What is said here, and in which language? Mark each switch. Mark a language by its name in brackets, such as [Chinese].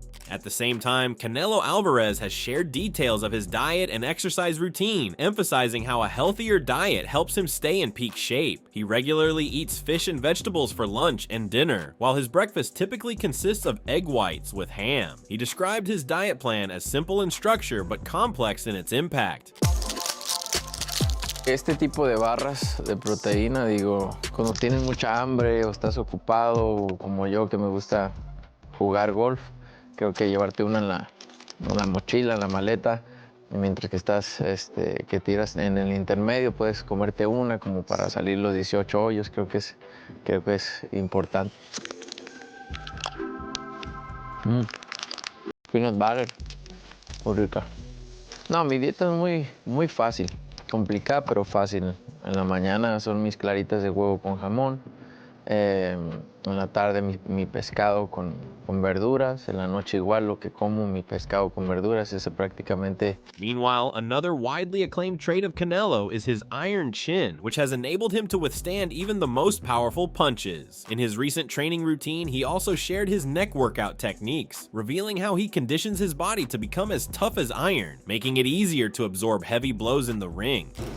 [English] At the same time, Canelo Alvarez has shared details of his diet and exercise routine, emphasizing how a healthier diet helps him stay in peak shape. He regularly eats fish and vegetables for lunch and dinner, while his breakfast typically consists of egg whites with ham. He described his diet plan as simple in structure but complex in its impact. [Spanish] Este tipo de barras de proteína, digo, cuando tienes mucha hambre o estás ocupado, o como yo que me gusta jugar golf, creo que llevarte una en la mochila, en la maleta, y mientras que estás, que tiras en el intermedio, puedes comerte una como para salir los 18 hoyos, creo que es importante. [English] Peanut butter, [Spanish] muy rica. No, mi dieta es muy fácil, complicada pero fácil. En la mañana son mis claritas de huevo con jamón. En la tarde mi pescado con verduras, en la noche igual lo que como, mi pescado con verduras, ese prácticamente. [English] Meanwhile, another widely acclaimed trait of Canelo is his iron chin, which has enabled him to withstand even the most powerful punches. In his recent training routine, he also shared his neck workout techniques, revealing how he conditions his body to become as tough as iron, making it easier to absorb heavy blows in the ring.